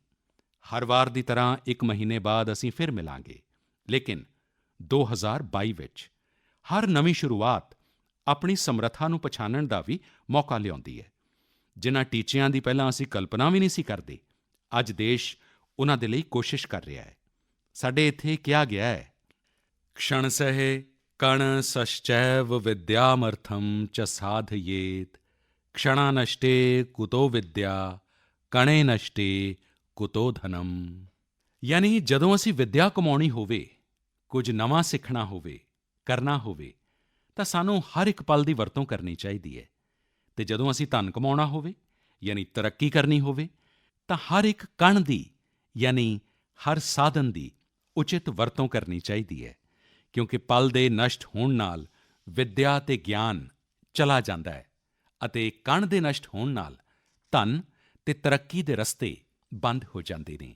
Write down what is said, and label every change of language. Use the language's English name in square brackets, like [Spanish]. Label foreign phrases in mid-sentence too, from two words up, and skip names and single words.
[Punjabi] ਹਰ ਵਾਰ ਦੀ ਤਰ੍ਹਾਂ ਇੱਕ ਮਹੀਨੇ ਬਾਅਦ ਅਸੀਂ ਫਿਰ ਮਿਲਾਂਗੇ, ਲੇਕਿਨ 2022 ਵਿੱਚ ਹਰ ਨਵੀਂ ਸ਼ੁਰੂਆਤ ਆਪਣੀ ਸਮਰੱਥਾ ਨੂੰ ਪਛਾਣਨ ਦਾ ਵੀ ਮੌਕਾ ਲਿਆਉਂਦੀ ਹੈ। ਜਿਨ੍ਹਾਂ ਟੀਚਿਆਂ ਦੀ ਪਹਿਲਾਂ ਅਸੀਂ ਕਲਪਨਾ ਵੀ ਨਹੀਂ ਸੀ ਕਰਦੇ, ਅੱਜ ਦੇਸ਼ ਉਨ੍ਹਾਂ ਦੇ ਲਈ ਕੋਸ਼ਿਸ਼ ਕਰ ਰਿਹਾ ਹੈ। ਸਾਡੇ ਇੱਥੇ ਕਿਹਾ ਗਿਆ ਹੈ, [Sanskrit] क्षणसहे कणसश्चैव विद्यामर्थं च साधयेत् क्षणा नष्टे कुतो विद्या कणे नष्टे कुतो धनम। [Punjabi] ਯਾਨੀ ਜਦੋਂ ਅਸੀਂ ਵਿੱਦਿਆ ਕਮਾਉਣੀ ਹੋਵੇ, ਕੁਝ ਨਵਾਂ ਸਿੱਖਣਾ ਹੋਵੇ, ਕਰਨਾ ਹੋਵੇ, ਤਾਂ ਸਾਨੂੰ ਹਰ ਇੱਕ ਪਲ ਦੀ ਵਰਤੋਂ ਕਰਨੀ ਚਾਹੀਦੀ ਹੈ। ਅਤੇ ਜਦੋਂ ਅਸੀਂ ਧਨ ਕਮਾਉਣਾ ਹੋਵੇ, ਯਾਨੀ ਤਰੱਕੀ ਕਰਨੀ ਹੋਵੇ, ਤਾਂ ਹਰ ਇੱਕ ਕਣ ਦੀ ਯਾਨੀ ਹਰ ਸਾਧਨ ਦੀ ਉਚਿਤ ਵਰਤੋਂ ਕਰਨੀ ਚਾਹੀਦੀ ਹੈ, ਕਿਉਂਕਿ ਪਲ ਦੇ ਨਸ਼ਟ ਹੋਣ ਨਾਲ ਵਿੱਦਿਆ ਅਤੇ ਗਿਆਨ ਚਲਾ ਜਾਂਦਾ ਹੈ ਅਤੇ ਕਣ ਦੇ ਨਸ਼ਟ ਹੋਣ ਨਾਲ ਧਨ ਅਤੇ ਤਰੱਕੀ ਦੇ ਰਸਤੇ ਬੰਦ ਹੋ ਜਾਂਦੇ ਨੇ।